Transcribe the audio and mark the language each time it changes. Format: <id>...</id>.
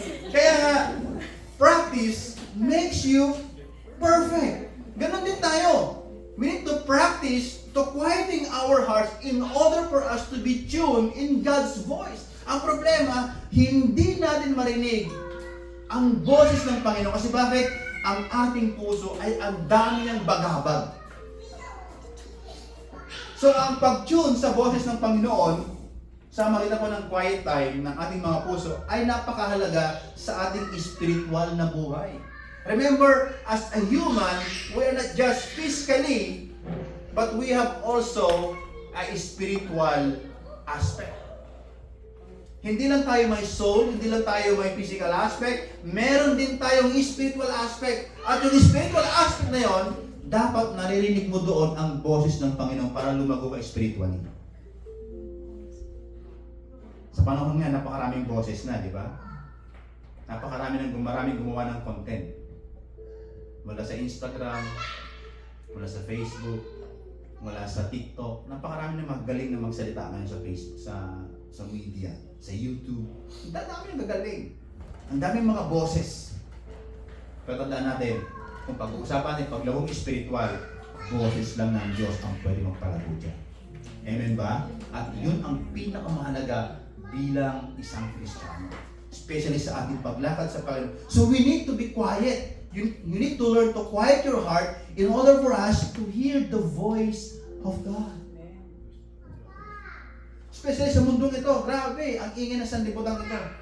<tl>Kaya nga,</tl> <en>practice makes you perfect.</en> <tl>Ganon din tayo.</tl> <en>We need to practice to quieting our hearts in order for us to be tuned in God's voice.</en> <tl>Ang problema, hindi natin marinig ang boses ng Panginoon. Kasi bakit? Ang ating puso ay ang dami ng bagabag. So, ang pag-tune sa boses ng Panginoon, sa magitan po ng quiet time ng ating mga puso, ay napakahalaga sa ating spiritual na buhay.</tl> <en>Remember, as a human, we are not just physically, but we have also a spiritual aspect.</en> <tl>Hindi lang tayo may soul, hindi lang tayo may physical aspect, meron din tayong spiritual aspect. At yung spiritual aspect na yon, dapat naririnig mo doon ang boses ng Panginoon para lumago ka spiritually. Sa panahon nga, napakaraming boses na, di ba? Maraming gumawa ng content. Mula sa Instagram, mula sa Facebook, mula sa TikTok. Napakarami na magaling na magsalita ngayon sa Facebook, sa media, sa YouTube. Ang dami na magaling. Ang daming mga boses. Pero tandaan natin, kung pag-uusapan natin paglahong spiritual, boses lang ng Diyos ang pwede magpalago dyan. Amen ba? At yun ang pinakamahalaga bilang isang Kristiyano.</tl> <en>Especially</en> <tl>sa ating paglakad sa Panginoon.</tl> <en>So we need to be quiet. You need to learn to quiet your heart in order for us to hear the voice of God.</en> <tl>Especially sa mundong ito, grabe, ang ingay ng sanlibutan ito.</tl>